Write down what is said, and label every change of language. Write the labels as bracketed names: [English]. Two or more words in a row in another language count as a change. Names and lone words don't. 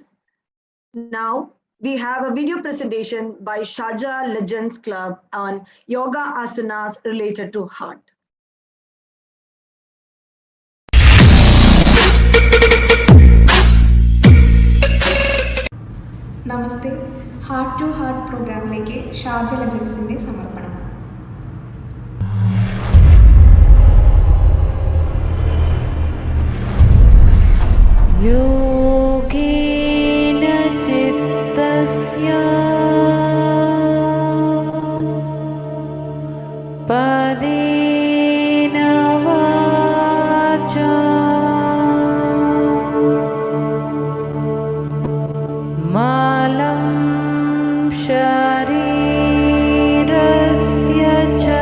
[English] Now, we have a video presentation by Sharjah Legends Club on yoga asanas related to heart. [Malayalam] നമസ്തേ ഹാർട്ട് ടു ഹാർട്ട് പ്രോഗ്രാമിലേക്ക് ഷാർജ ലെജൻസിന്റെ സമർപ്പണം. [Sanskrit] योगेन चित्तस्य पदेन वाचा मालं शरीरस्य च